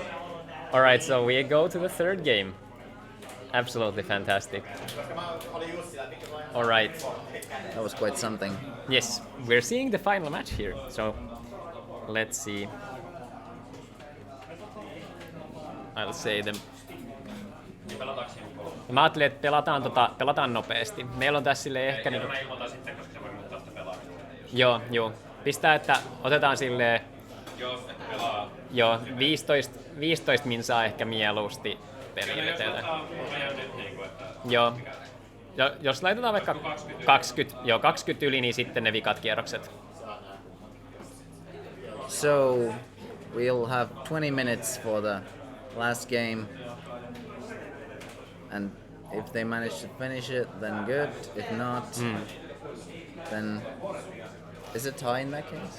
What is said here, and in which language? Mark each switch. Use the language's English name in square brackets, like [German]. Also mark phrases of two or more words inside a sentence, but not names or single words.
[English] Alright, so we go to the 3rd game. Absolutely fantastic. Alright. That was quite something. Yes, we're seeing the final match here, so let's see. I'll say them. [Finnish] Mä ajattelin, että pelataan nopeasti. Meillä on tässä silleen ehkä... Niin... Joo. Pistää, että otetaan silleen... Joo, 15 minsaa ehkä mieluusti peliin eteen. Joo. Jos laitetaan vaikka 20 yli, niin sitten ne vikat kierrokset. [English] So, we'll have 20 minutes for the last game. And if they manage to finish it, then good. If not, then... Is it tie in that case?